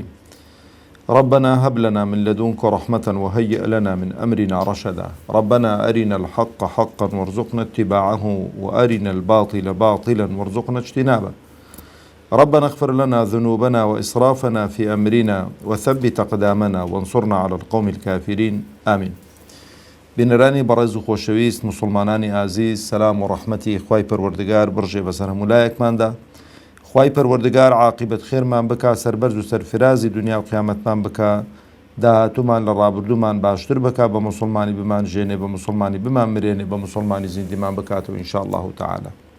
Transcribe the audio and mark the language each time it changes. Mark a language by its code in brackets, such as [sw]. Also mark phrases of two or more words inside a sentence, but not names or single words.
[ar] ربنا هب لنا من لدنك رحمة وهيئ لنا من أمرنا رشدا. ربنا أرنا الحق حقا وارزقنا اتباعه وأرنا الباطل باطلا وارزقنا اجتنابه. ربنا اغفر لنا ذنوبنا وإسرافنا في أمرنا وثبت أقدامنا وانصرنا على القوم الكافرين آمين. [ckb] بنراني برز خوشويست مسلمانانی عزیز، سلام و رحمتی خوای پروردگار برجێ بەسەر هەمولایەکماندا. خوای پەروەردگار عاقبەت خێرمان بکا، سەربەرز و سەرفرازی دنیا و قیامەتمان بکا، داهاتومان لە ڕابردوومان باشتر بکا، بە مسلمانی بمان ژێنێ، بە مسلمانی بمان مرێنێ، بە مسلمانی زیندیمان بکاتەوە [ar] ئینشاء الله تعالى.